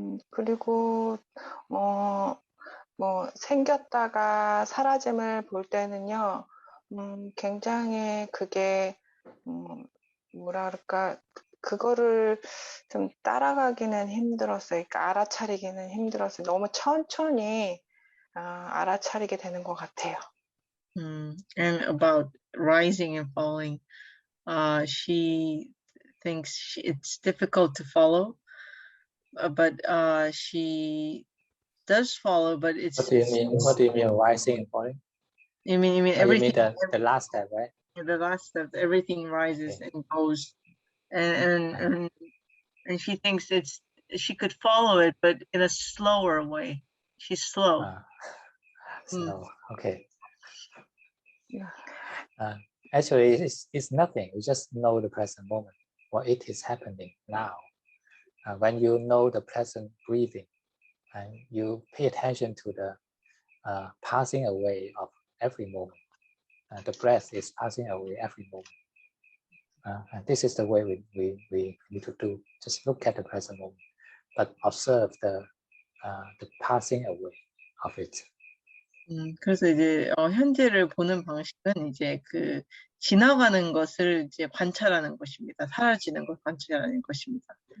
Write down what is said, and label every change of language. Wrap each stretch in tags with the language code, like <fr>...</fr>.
<ko>그리고 뭐 생겼다가 사라짐을 볼 때는요, 굉장히 그게 뭐라 그럴까, 그거를 좀 따라가기는 힘들었어요. 그러니까 알아차리기는 힘들었어요. 너무 천천히 알아차리게 되는 것 같아요.</ko> <en>And about rising and falling, she thinks it's difficult to follow, but she does follow, but it's... What do you mean? What do you mean rising and falling? You mean Oh, everything? you mean the last step, right? The last step, everything rises and goes, and she thinks she could follow it, but in a slower way. She's slow. Slow. Okay. Actually, it's nothing. You just know the present moment, what it is happening now. When you know the present breathing, and you pay attention to the passing away of every moment. The breath is passing away every moment. And this is the way we need to do. Just look at the present moment, but observe the passing away of it.</en> <ko>그래서 이제 현재를 보는 방식은 이제 그 지나가는 것을 이제 관찰하는 것입니다. 사라지는 걸 관찰하는 것입니다.</ko>